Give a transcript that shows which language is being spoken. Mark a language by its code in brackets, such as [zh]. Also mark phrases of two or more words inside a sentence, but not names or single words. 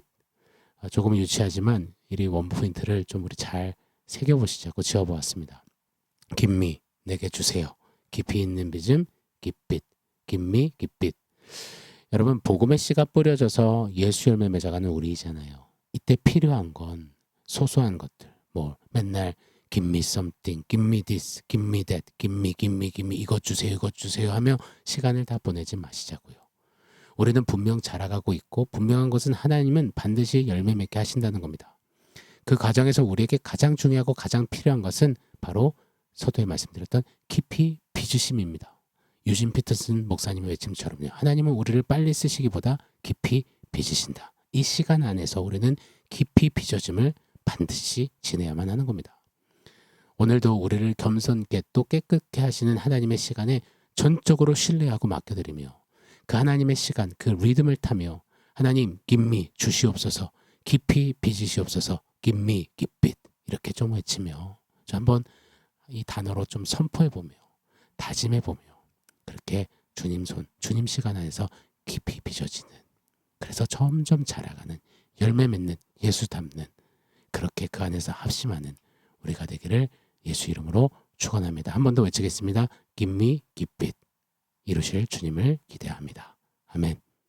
[ko] 조금 유치하지만 이 원포인트를 좀 우리 잘 새겨보시자고 지어보았습니다. 김미 내게 주세요. 깊이 있는 믿음 깃빛. 김미 깃빛. 여러분 복음의 씨가 뿌려져서 예수 열매 맺어가는 우리잖아요. 이때 필요한 건 소소한 것들. 맨날 [en] give me something, give me this, give me that, give me [ko] 이것 주세요 하며 시간을 다 보내지 마시자고요. 우리는 분명 자라가고 있고 분명한 것은 하나님은 반드시 열매 맺게 하신다는 겁니다. 그 과정에서 우리에게 가장 중요하고 가장 필요한 것은 바로 서두에 말씀드렸던 깊이 빚으심입니다. 유진 피터슨 목사님의 외침처럼요. 하나님은 우리를 빨리 쓰시기보다 깊이 빚으신다. 이 시간 안에서 우리는 깊이 빚어짐을 반드시 지내야만 하는 겁니다. 오늘도 우리를 겸손케 또 깨끗게 하시는 하나님의 시간에 전적으로 신뢰하고 맡겨드리며 그 하나님의 시간, 그 리듬을 타며 하나님 give 주시옵소서, 깊이 빚으시옵소서, [en] give me [ko] 깃빛 이렇게 좀 외치며 한번 이 단어로 좀 선포해보며 다짐해보며 그렇게 주님 손, 주님 시간 안에서 깊이 빚어지는 그래서 점점 자라가는 열매 맺는 예수 닮는 그렇게 그 안에서 합심하는 우리가 되기를 예수 이름으로 축원합니다. 한 번 더 외치겠습니다. [en] give me [ko] 깃빛 이루실 주님을 기대합니다. 아멘.